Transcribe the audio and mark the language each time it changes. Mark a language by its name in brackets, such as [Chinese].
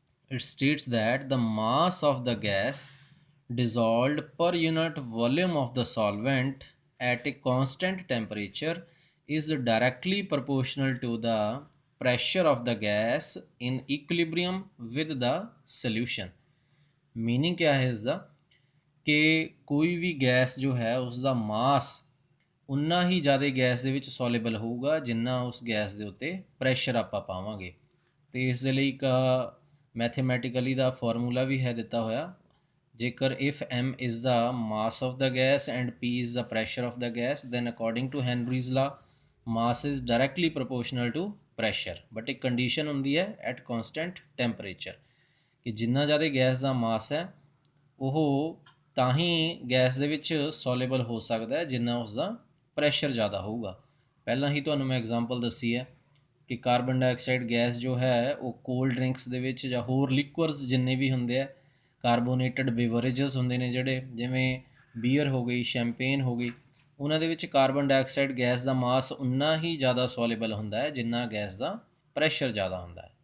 [English] It states that the mass of the gas dissolved per unit volume of the solvent at a constant temperature is directly proportional to the pressure of the gas in equilibrium with the solution। [Hindi] Meaning क्या है इसका कि कोई भी gas जो है उसका मास उन्ना ही ज़्यादा गैस [Punjabi] ਦੇ ਵਿੱਚ ਸੋਲੇਬਲ ਹੋਊਗਾ ਜਿੰਨਾ ਉਸ ਗੈਸ ਦੇ ਉੱਤੇ ਪ੍ਰੈਸ਼ਰ ਆਪਾਂ ਪਾਵਾਂਗੇ। ਤੇ ਇਸ ਦੇ ਲਈ ਇੱਕ ਮੈਥਮੈਟਿਕਲੀ ਦਾ ਫਾਰਮੂਲਾ ਵੀ ਹੈ ਦਿੱਤਾ ਹੋਇਆ। ਜੇਕਰ [English] if m is the mass of the gas and p is the pressure of the gas then according to Henry's law mass is directly proportional to pressure, but [Punjabi] ਇੱਕ ਕੰਡੀਸ਼ਨ ਹੁੰਦੀ ਹੈ [English] at constant temperature [Punjabi] ਕਿ ਜਿੰਨਾ ਜ਼ਿਆਦਾ gas ਦਾ ਮਾਸ ਹੈ ਉਹ ਤਾਂ ਹੀ gas ਦੇ ਵਿੱਚ ਸੋਲੇਬਲ ਹੋ ਸਕਦਾ ਹੈ ਜਿੰਨਾ ਉਸਦਾ ਪ੍ਰੈਸ਼ਰ ਜ਼ਿਆਦਾ ਹੋਊਗਾ। ਪਹਿਲਾਂ ਹੀ ਤੁਹਾਨੂੰ ਮੈਂ ਐਗਜ਼ਾਮਪਲ ਦੱਸੀ ਹੈ ਕਿ ਕਾਰਬਨ ਡਾਈਆਕਸਾਈਡ ਗੈਸ ਜੋ ਹੈ ਉਹ ਕੋਲਡ ਡਰਿੰਕਸ ਦੇ ਵਿੱਚ ਜਾਂ ਹੋਰ ਲਿਕੁਅਰਸ ਜਿੰਨੇ ਵੀ ਹੁੰਦੇ ਆ, ਕਾਰਬੋਨੇਟਡ ਬੇਵਰੇਜਸ ਹੁੰਦੇ ਨੇ ਜਿਹੜੇ, ਜਿਵੇਂ ਬੀਅਰ ਹੋ ਗਈ, ਸ਼ੈਂਪੇਨ ਹੋ ਗਈ, ਉਹਨਾਂ ਦੇ ਵਿੱਚ ਕਾਰਬਨ ਡਾਈਆਕਸਾਈਡ ਗੈਸ ਦਾ ਮਾਸ ਉਨਾ ਹੀ ਜ਼ਿਆਦਾ ਸੋਲੇਬਲ ਹੁੰਦਾ ਹੈ ਜਿੰਨਾ ਗੈਸ ਦਾ ਪ੍ਰੈਸ਼ਰ ਜ਼ਿਆਦਾ ਹੁੰਦਾ ਹੈ।